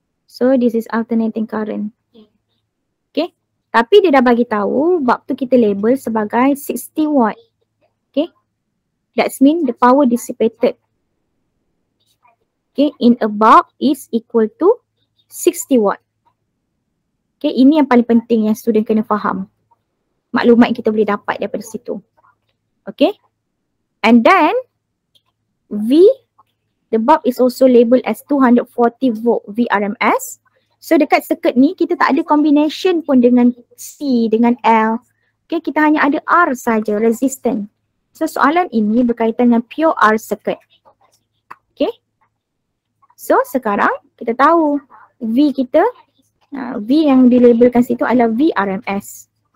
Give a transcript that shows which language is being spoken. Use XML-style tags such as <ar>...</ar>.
<en>So this is alternating current. Okay.</en> <ms>Tapi dia dah bagi tahu bulb tu kita label sebagai 60 watt. Okay.</ms> <en>That means the power dissipated. Okay, in a bulb is equal to 60 watt.</en> <ms>Okay, ini yang paling penting yang student kena faham. Maklumat yang kita boleh dapat daripada situ. Okay.</ms> <en>And then V The bulb is also labeled as 240 volt VRMS.</en> <ms>So dekat circuit ni kita tak ada combination pun dengan C, dengan L. Okay, kita hanya ada R saja, resistant. So soalan ini berkaitan dengan pure R circuit. Okay. So sekarang kita tahu V kita, V yang dilabelkan situ adalah VRMS.</ms>